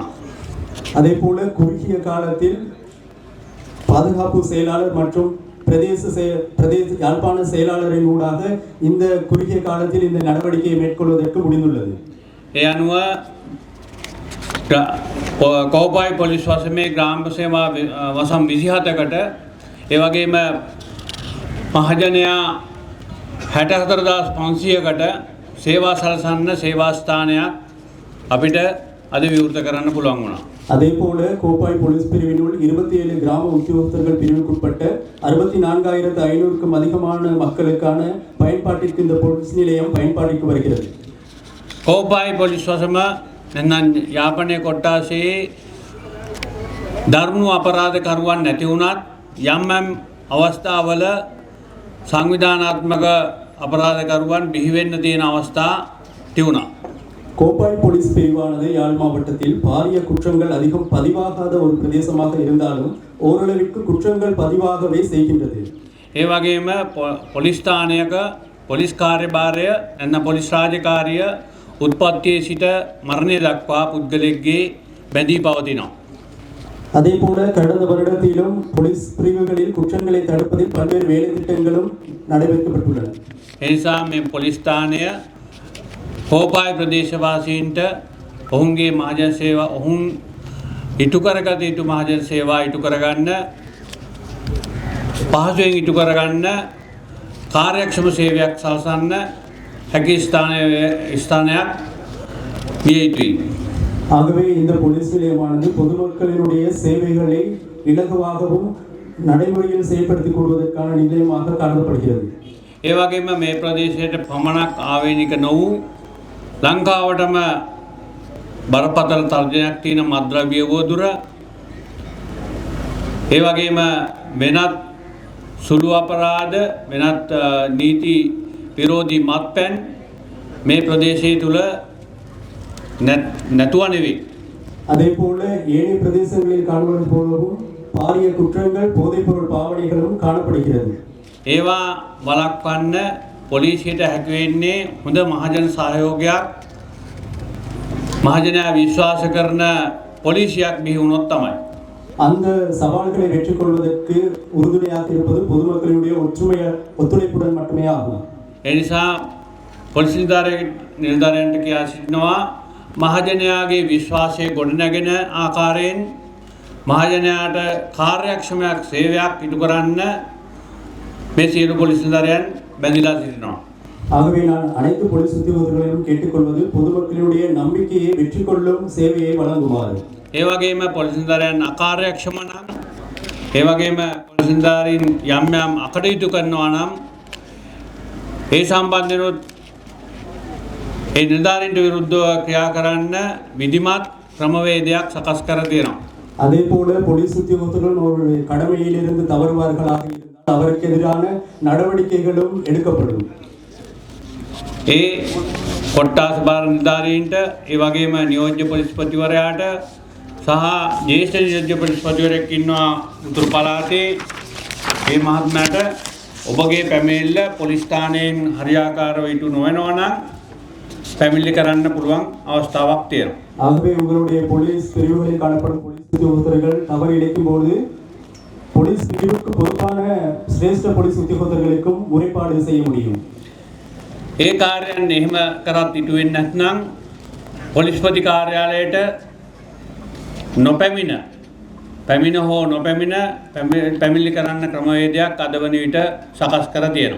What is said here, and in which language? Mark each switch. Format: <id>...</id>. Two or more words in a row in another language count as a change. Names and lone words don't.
<ta>அதே போல குறுகிய காலத்தில் பாதுகாப்பு செயலாளர் மற்றும் பிரதேச யாழ்ப்பாண செயலாளரின் ஊடாக இந்த குறுகிய காலத்தில் இந்த நடவடிக்கையை மேற்கொள்வதற்கு முடிந்துள்ளது.</ta> <si>ඒ අනුව කෝපයි පොලිස් වසමේ ග්‍රාම සේවා වසම් 27කට ඒ වගේම මහජනයා 64500කට සේවා සලසන්න සේවා ස්ථානයක් අපිට අද විවෘත කරන්න පුළුවන් වුණා.</si> <ta>அதே போல கோப்பாய் போலீஸ் பிரிவினுள் 27 கிராம உத்தியோகத்தர்கள் பிரிவுக்குட்பட்ட 64500க்கும் அதிகமான மக்களுக்கான பயன்பாட்டிற்கு இந்த போலீஸ் நிலையம் பயன்பாட்டிற்கு வருகிறது.</ta> <si>කෝපයි පොලිස් වසම නැත්නම් යාපනයේ කොට්ටාසේ දරුණු අපරාධකරුවන් නැති වුණත් යම් අවස්ථාවල සංවිධානාත්මක අපරාධකරුවන් බිහි වෙන්න තියෙන අවස්ථා තිබුණා.</si> <ta>கோப்பாய் போலீஸ் பிரிவானது யாழ் மாவட்டத்தில் பாரிய குற்றங்கள் அதிகம் பதிவாகாத ஒரு பிரதேசமாக இருந்தாலும் ஓரளவிற்கு குற்றங்கள் பதிவாகவே செய்கின்றது.</ta> <si>ඒ වගේම පොලිස් ස්ථානයක පොලිස් කාර්යභාරය නැත්නම් පොලිස් රාජකාරිය උත්පත්තියේ සිට මරණය දක්වා පුද්ගලයෙක්ගේ බැඳී පවතිනවා.</si> <ta>அதே போல கடந்த வருடத்திலும் போலீஸ் பிரிவுகளில் குற்றங்களை தடுப்பதில் பல்வேறு வேலை திட்டங்களும் நடைபெறப்பட்டுள்ளன.</ta> <si>ඒ නිසා මේ පොලිස් ස්ථානය කෝපායි ප්‍රදේශවාසීන්ට ඔවුන්ගේ මහජන සේවා ඔවුන් ඉටු කරගත යුතු මහජන සේවා ඉටු කරගන්න පහසුවෙන් ඉටු කරගන්න කාර්යක්ෂම සේවයක් සලසන්න හැකි ස්ථානයක් විය යුතුයි.</si> <ta>ஆகவே இந்த போலீஸ் நிலையமானது பொதுமக்களினுடைய சேவைகளை இலகுவாகவும் நடைமுறையில் செயல்படுத்திக் கொள்வதற்கான நிலையமாக கருதப்படுகிறது.</ta> <si>ඒ වගේම මේ ප්‍රදේශයට පමණක් ආවේනික නොවූ ලංකාවටම බරපතල තර්ජනයක් තියෙන මත්ද්‍රව්‍ය වෝදුර ඒ වගේම වෙනත් සුළු අපරාධ වෙනත් නීති විරෝධී මත්පැන් මේ ප්‍රදේශය තුල නැතුව නෙවෙයි.</si> <ta>அதே போல ஏனைய பிரதேசங்களில் காணுவது போலவும் பாரிய குற்றங்கள் போதைப்பொருள் பாவனைகளும் காணப்படுகிறது.</ta> <si>ඒවා වළක්වන්න පොලිසියට හැකි වෙන්නේ හොඳ මහජන සහයෝගයක් මහජනයා විශ්වාස කරන පොලිසියක් බිහි වුණොත් තමයි.</si> <ta>அந்த சவால்களை வெற்றி கொள்வதற்கு உறுதுணையாக இருப்பது பொதுமக்களுடைய ஒத்துழைப்புடன் மட்டுமே ஆகும்.</ta> <si>ඒ නිසා පොලිස් නිලධාරීන්ට කියා සිටිනවා මහජනයාගේ විශ්වාසය ගොඩනැගෙන ආකාරයෙන් මහජනයාට කාර්යක්ෂමයක් සේවයක් ඉටු කරන්න මේ සියලු පොලිස් නිලධාරීන් බැඳිලා සිටිනවා.</si> <ta>ஆகவே நான் அனைத்து போலீஸ் உத்தியோகத்தர்களையும் கேட்டுக்கொள்வது பொதுமக்களுடைய நம்பிக்கையை வெற்றி கொள்ளும் சேவையை வழங்குமாறு.</ta> <si>ඒ වගේම පොලිස් නිලධාරීන් අකාර්යක්ෂම නම් ඒ වගේම පොලිස් නිලධාරීන් යම් අකටයුතු කරනවා නම් ඒ සම්බන්ධනොත් ඒ නිලධාරීන්ට විරුද්ධව ක්‍රියා කරන්න විධිමත් ක්‍රමවේදයක් සකස් කර තියෙනවා.</si> <ta>அதே போல போலீஸ் உத்தியோகத்தர்கள் ஒரு கடமையிலிருந்து தவறுவார்களாக இருந்தால் அவருக்கு எதிரான நடவடிக்கைகளும் எடுக்கப்படும்.</ta> <si>ඒ කොට්ටාස භාර නිලධාරීන්ට ඒ වගේම නියෝජ්‍ය පොලිස්පතිවරයාට සහ ජ්‍යෙෂ්ඨ නියෝජ්‍ය පොලිස්පතිවරයෙක් ඉන්නවා උතුරු පළාතේ ඒ මහත්මයාට ඔබගේ පැමිණිල්ල පොලිස් ස්ථානයෙන් හරියාකාරව ඉටු නොවනවා නම් පැමිණිලි කරන්න පුළුවන් අවස්ථාවක් තියෙනවා.</si> <ta>ஆகவே உங்களுடைய போலீஸ் பிரிவுகளில் காணப்படும் போலீஸ் உத்தியோகத்தர்கள் தவறு இழைக்கும் போது போலீஸ் பிரிவுக்கு பொறுப்பான சிரேஷ்ட போலீஸ் உத்தியோகத்தர்களுக்கும் முறைப்பாடு செய்ய முடியும்.</ta> <si>ඒ කාර්යයන් එහෙම කරත් ඉටු වෙන්නේ නැත්නම් පොලිස්පති කාර්යාලයට නොපැමිණ පැමිණ හෝ නොපැමිණ පැමිණිලි කරන්න ක්‍රමවේදයක් අද වන විට සකස් කර තියෙනවා.</si>